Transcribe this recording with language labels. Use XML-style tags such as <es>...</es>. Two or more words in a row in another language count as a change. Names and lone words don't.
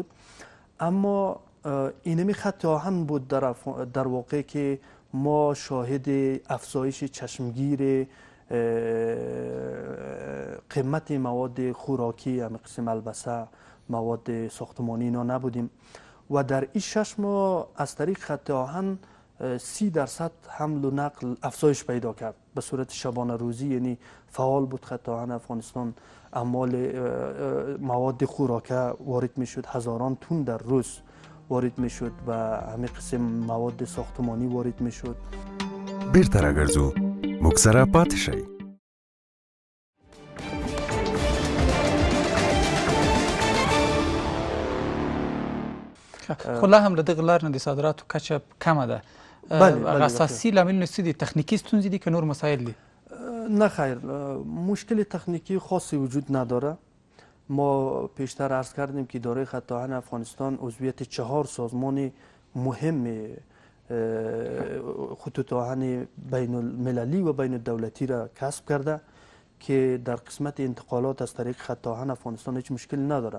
<fa>اما اینمی خط آهن بود در واقع که ما شاهد افزایش چشمگیر قیمت مواد خوراکی، همه قسم البسه، مواد ساختمانی اینا نبودیم و در این 6 ماه از طریق خط آهن 30% حمل و نقل افزایش پیدا کرد به صورت شبانه روزی. یعنی فعال بود خط آهن افغانستان، اموال مواد خوراکه وارد می شد، هزاران تن در روز وارد می شد و همه قسم مواد ساختمانی وارد می شد.</fa> <ps>بیرته راگرځو موږ سره پاتې شئ. خو لا هم له دغه لارې نه د صادراتو کچه کمه ده. هغه اساسي لاملونه څه دي؟ تخنیکي ستونزې دي که نور مسایل دي؟</ps> <fa>نه خیر، مشکل تکنیکی خاصی وجود نداره. ما پیشتر عرض کردیم که اداره خط آهن افغانستان عضویت 4 سازمان مهم خطوط آهن بین المللی و بین الدولتی را کسب کرده که در قسمت انتقالات از طریق خط آهن افغانستان هیچ مشکل نداره.</fa>